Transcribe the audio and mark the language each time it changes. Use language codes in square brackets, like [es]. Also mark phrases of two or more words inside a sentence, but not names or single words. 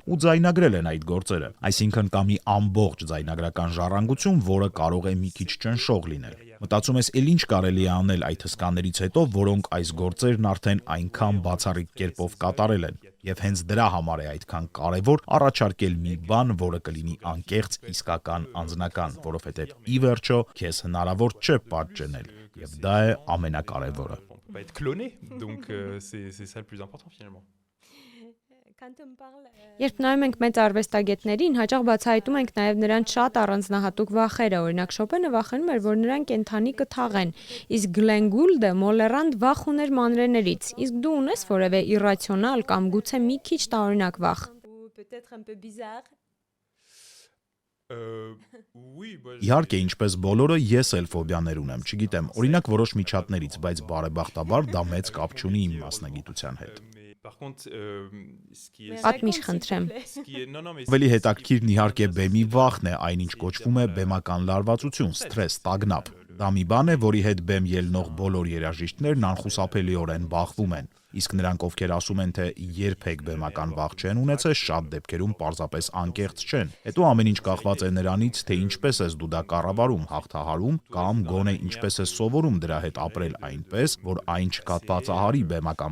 [hy] ու ձայնագրել են այդ գործերը, այսինքն կա մի ամբողջ ձայնագրական ժառանգություն, որը կարող է մի քիչ ճնշող լինել։ Մտածում ես, էլ ինչ կարելի է անել այդ հսկաներից հետո, որոնք այս գործերն արդեն այնքան բացառիկ կերպով կատարել են, եւ հենց դրա համար է այդքան կարեւոր առաջարկել մի բան, որը կլինի անկեղծ, իսկական, անձնական, որովհետեւ ի վերջո քեզ հնարավոր չէ պատճենել, եւ դա է ամենակարևորը։ [fr] on peut pas être cloné, donc c'est ça le plus important finalement. [hy] Երբ նայում ենք մեծ արվեստագետներին, հաճախ բացահայտում ենք նաև նրանց շատ առանձնահատուկ վախերը, օրինակ Շոպենը վախենում էր, որ նրան կենթանի կթաղեն, իսկ Գլեն Գուլդը մոլերանտ վախ ուներ մանրեներից, իսկ դու ունես որևէ իրացիոնալ կամ գուցե մի քիչ տարօրինակ վախ։ Իհարկե, ինչպես բոլորը, ես էլ ֆոբիաներ ունեմ, չգիտեմ, օրինակ որոշ միջատներից, բայց բարեբախտաբար դա մեծ կապ չունի իմ մասնագիտության հետ։ [fr] Par contre, ce qui est [hy] Պատմիչ խնդրեմ։ [fr] non mais [hy] Ավելի հետաքրքիրն իհարկե բեմի վախն է, այնինչ կոչվում է բեմական լարվածություն, սթրես, տագնապ։ Դա մի բան է, որի հետ բեմ ելնող բոլոր երաժիշտներն անխուսափելիորեն բախվում են։ Իսկ նրանք, ովքեր ասում են, թե երբեք բեմական վախ չեն ունեցել, շատ դեպքերում պարզապես անկեղծ չեն։ Հետո ամեն ինչ կախված է նրանից, թե ինչպես ես դու դա կառավարում, հաղթահարում կամ գոնե ինչպես ես սովորում դրա հետ ապրել այնպես, որ այն չկատվածահարի բեմական